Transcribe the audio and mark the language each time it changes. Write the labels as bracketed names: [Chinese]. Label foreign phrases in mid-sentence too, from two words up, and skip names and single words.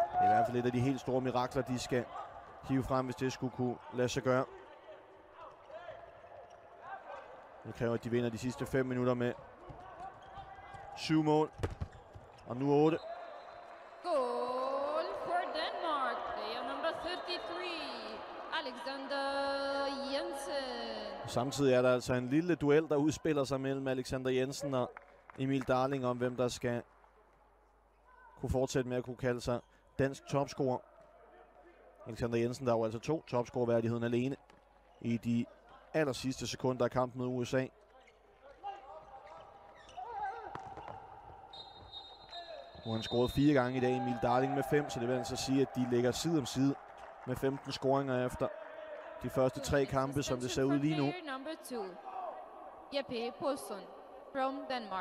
[Danish] i hvert fald et af de helt store mirakler, de skal hive frem, hvis det skulle kunne lade sig gøre. Det kræver, at de vinder de sidste 5 minutter med 7 mål. Og nu 8. [English] Goal for Denmark. Player number 33, Alexander Jensen. [Danish] Samtidig er der altså en lille duel, der udspiller sig mellem Alexander Jensen og Emil Darling om, hvem der skal kunne fortsætte med at kunne kalde sig dansk topscorer. Alexander Jensen, der er jo altså 2 topscorerværdigheden alene i de aller sidste sekunder af kampen med USA. Nu har han scoret 4 gange i dag, Emil Darling med 5, så det vil altså sige, at de ligger side om side med 15 scoringer efter de første 3 kampe, som det ser ud lige nu. [English] Player number 2, Jeppe Poulsen from Denmark.